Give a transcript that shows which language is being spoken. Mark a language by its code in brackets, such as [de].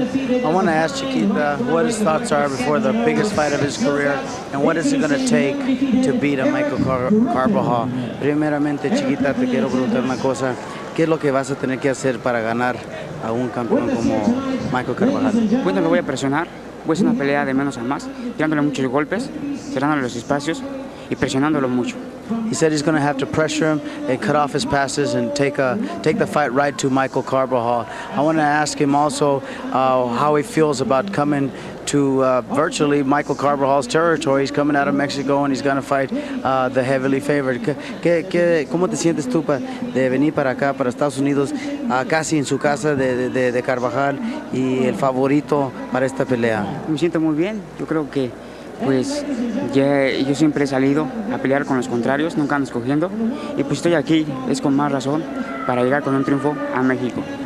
[en] I want to ask Chiquita what his thoughts are before the biggest fight of his career, and what is it going to take to beat a Michael Carbajal. [es] Primeramente, Chiquita, te quiero preguntar una cosa. ¿Qué es lo que vas a tener que hacer para ganar a un campeón como Michael Carbajal? Bueno, lo voy a presionar. Voy a hacer una pelea de menos a más, tirándole muchos golpes, cerrándole los espacios y presionándolo mucho. [en] He said he's going to have to pressure him and cut off his passes and take the fight right to Michael Carbajal. I want to ask him also how he feels about coming to virtually Michael Carbajal's territory. He's coming out of Mexico and he's going to fight the heavily favored. [es] ¿Cómo te sientes tú de venir para acá, para Estados Unidos, casi en su casa de Carbajal y el favorito para esta pelea? Me siento muy bien. Yo creo que pues yo siempre he salido a pelear con los contrarios, nunca ando escogiendo, y pues estoy aquí, es con más razón, para llegar con un triunfo a México.